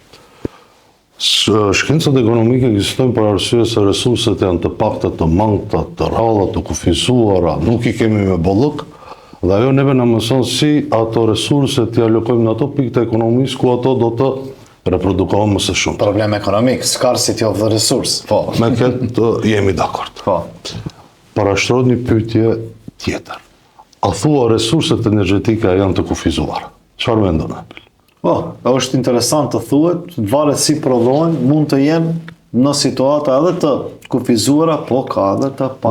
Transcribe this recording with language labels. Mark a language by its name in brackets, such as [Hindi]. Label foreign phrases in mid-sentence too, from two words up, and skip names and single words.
[Albanian] Shkencat ekonomike ekzistojnë për arsye se resurset janë të pakta, të mangëta, të rralla, të kufizuara, nuk i kemi me bollëk, dhe ajo neve na mëson si ato resurse t'i alokojmë në ato pikë të ekonomisë ku ato do të reprodukohen më së shumti. Problem ekonomik, [English] scarcity of the resource. [Albanian] Po. Me këtë jemi dakord. Po. Parashtrohet një pyetje tjetër. A thua resurset energjetike janë të kufizuar? Çfarë mendon Apil? Po, është interesant të thuhet, varet si prodhohen, mund të jenë në situata edhe të kufizuara, po ka edhe të pa kufizuara.